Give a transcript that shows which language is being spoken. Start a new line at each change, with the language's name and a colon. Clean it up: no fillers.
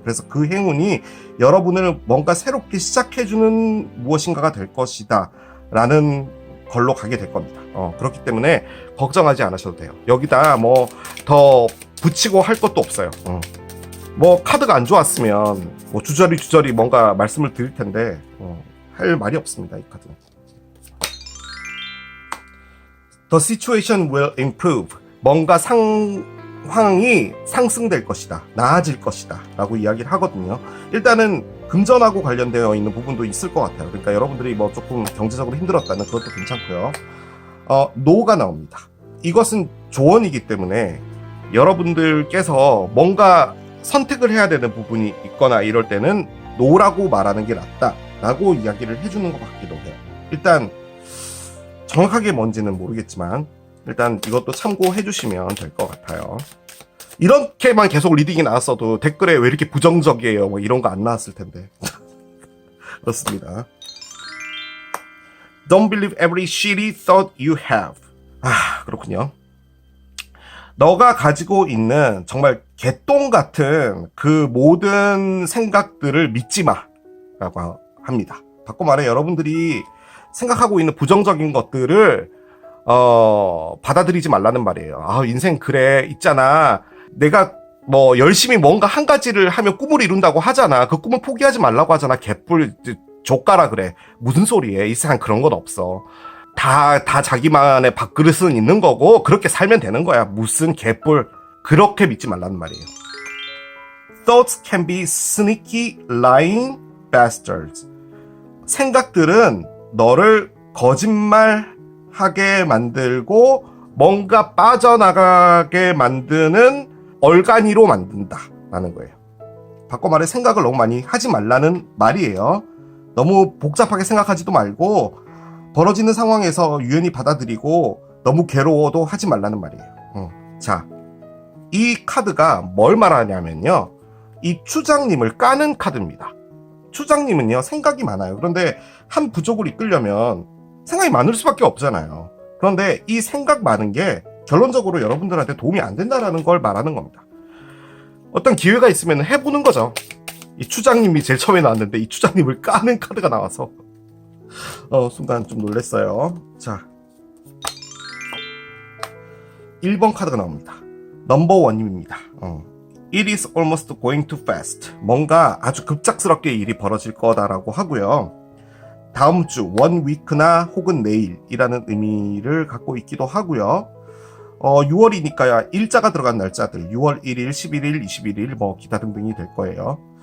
Korean: 그래서 그 행운이 여러분을 뭔가 새롭게 시작해주는 무엇인가가 될 것이다 라는 걸로 가게 될 겁니다. 그렇기 때문에 걱정하지 않으셔도 돼요. 여기다 뭐 더 붙이고 할 것도 없어요. 뭐 카드가 안 좋았으면 뭐 주저리 뭔가 말씀을 드릴 텐데 할 말이 없습니다. 이 카드는.
English: The situation will improve.
Korean: 뭔가 상황이 상승될 것이다. 나아질 것이다. 라고 이야기를 하거든요. 일단은 금전하고 관련되어 있는 부분도 있을 것 같아요. 그러니까 여러분들이 뭐 조금 경제적으로 힘들었다면 그것도 괜찮고요. 노가 나옵니다. 이것은 조언이기 때문에 여러분들께서 뭔가 선택을 해야 되는 부분이 있거나 이럴 때는 노라고 말하는 게 낫다 라고 이야기를 해주는 것 같기도 해요. 일단 정확하게 뭔지는 모르겠지만 일단 이것도 참고해 주시면 될 것 같아요. 이렇게만 계속 리딩이 나왔어도 댓글에 왜 이렇게 부정적이에요 뭐 이런 거 안 나왔을 텐데. 그렇습니다.
English: Don't believe every shitty thought you have.
Korean: 그렇군요. 너가 가지고 있는 정말 개똥 같은 그 모든 생각들을 믿지 마 라고 합니다. 바꿔 말해 여러분들이 생각하고 있는 부정적인 것들을 받아들이지 말라는 말이에요. 아, 인생 그래, 있잖아. 내가 뭐 열심히 뭔가 한 가지를 하면 꿈을 이룬다고 하잖아. 그 꿈을 포기하지 말라고 하잖아. 개뿔 족가라 그래. 무슨 소리에? 이 세상 그런 건 없어. 다 자기만의 밥그릇은 있는 거고 그렇게 살면 되는 거야. 무슨 개뿔. 그렇게 믿지 말라는 말이에요.
English: Thoughts can be sneaky, lying bastards.
Korean: 생각들은 너를 거짓말하게 만들고 뭔가 빠져나가게 만드는 얼간이로 만든다 라는 거예요. 바꿔 말해 생각을 너무 많이 하지 말라는 말이에요. 너무 복잡하게 생각하지도 말고 벌어지는 상황에서 유연히 받아들이고 너무 괴로워도 하지 말라는 말이에요. 자, 이 카드가 뭘 말하냐면요. 이 추장님을 까는 카드입니다. 추장님은요, 생각이 많아요. 그런데 한 부족을 이끌려면 생각이 많을 수밖에 없잖아요. 그런데 이 생각 많은 게 결론적으로 여러분들한테 도움이 안 된다라는 걸 말하는 겁니다. 어떤 기회가 있으면 해보는 거죠. 이 추장님이 제일 처음에 나왔는데 이 추장님을 까는 카드가 나와서 순간 좀 놀랐어요. 자, 1번 카드가 나옵니다. 넘버원님입니다.
English: It is almost going too fast.
Korean: 뭔가 아주 급작스럽게 일이 벌어질 거다라고 하고요. 다음 주, one week나 혹은 내일이라는 의미를 갖고 있기도 하고요. 6월이니까 일자가 들어간 날짜들 6월 1일, 11일, 21일 뭐 기타 등등이 될 거예요.